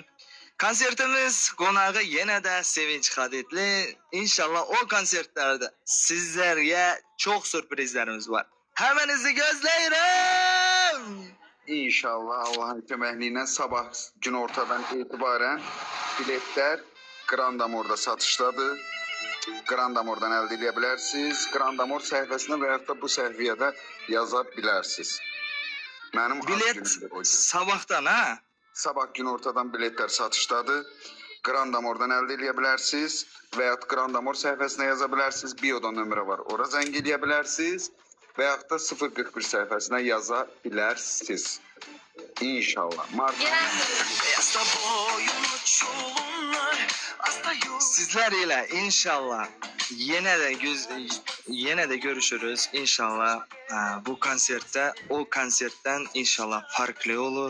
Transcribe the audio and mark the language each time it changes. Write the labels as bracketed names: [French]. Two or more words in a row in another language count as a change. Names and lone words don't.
[Turkish] Konsertimiz konağı yine de Sevinç Hadidli. İnşallah o konsertlerde sizlere çok sürprizlerimiz var. [Azerbaijani] Heminizi gözleyirəm. [Turkish] İnşallah Allah'ın köməkliyi sabah gün ortadan itibaren biletler Grand Amor'da satışdadır. [Azerbaijani] Grand Amor'dan əldə edə bilərsiniz. Grand Amor səhifəsinə və ya da bu səhifəyə də yaza bilərsiniz. Mənim [Turkish] Bilet sabahtan ha? [Azerbaijani] Sabah gün ortadan biletler satışdadır. Grand Amor'dan əldə edə bilərsiniz və ya Grand Amor səhifəsinə yaza bilərsiniz. Bioda nömrə var. Ora zəng edə bilərsiniz və ya da 041 səhifəsinə yaza bilərsiniz. İnşallah. [Turkish] Sizler ile inşallah yine de görüşürüz inşallah. Bu konserte o konsertten inşallah farklı olur.